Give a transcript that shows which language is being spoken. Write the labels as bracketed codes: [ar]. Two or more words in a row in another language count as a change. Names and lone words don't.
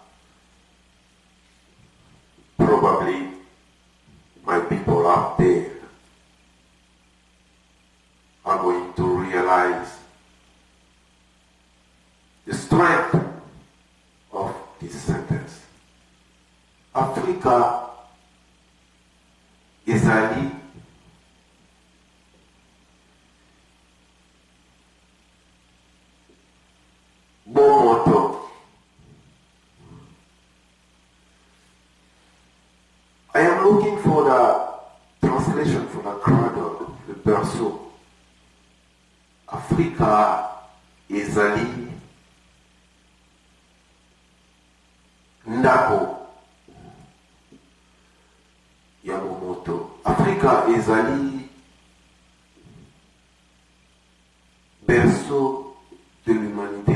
[en] Probably my people out there are going to realize the strength of this sentence. [ln] Africa ezali bomoto. [en] I am looking for the translation for the cradle, the berceau. [ln] Africa ezali ndako ya bomoto. [fr] Africa ezali berceau de l'humanité.